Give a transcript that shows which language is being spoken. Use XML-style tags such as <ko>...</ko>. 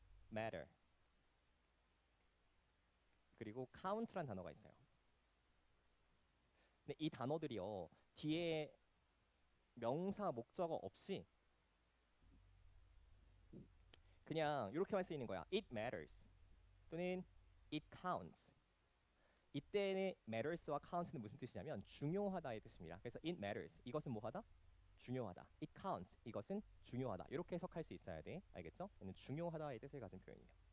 <en>matter.</en> <ko>그리고 count란 단어가 있어요. 근데 이 단어들이요. 뒤에 명사 목적어 없이 그냥 이렇게만 쓰이는 거야.</ko> <en>It matters 또는 it counts.</en> <ko>이때는 matters와 count는 무슨 뜻이냐면 중요하다의 뜻입니다. 그래서 it matters 이것은 뭐하다? 중요하다. it counts 이것은 중요하다. 이렇게 해석할 수 있어야 돼. 알겠죠? 얘는 중요하다의 뜻을 가진 표현이에요.</ko>